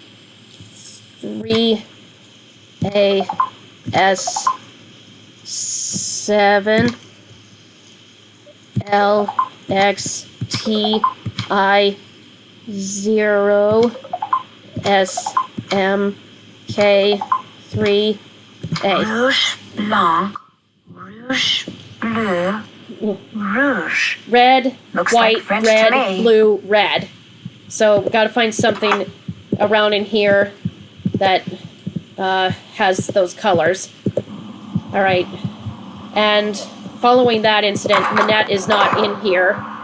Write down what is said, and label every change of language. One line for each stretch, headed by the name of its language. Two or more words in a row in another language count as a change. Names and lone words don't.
English: 3 A S 7 L X T I 0 S M K 3 A.
French: Rouge blanc, rouge bleu, rouge.
English: Red, Looks white, like French red, to me. blue, red. So we got to find something around in here that has those colors. All right. And following that incident, Manette is not in here.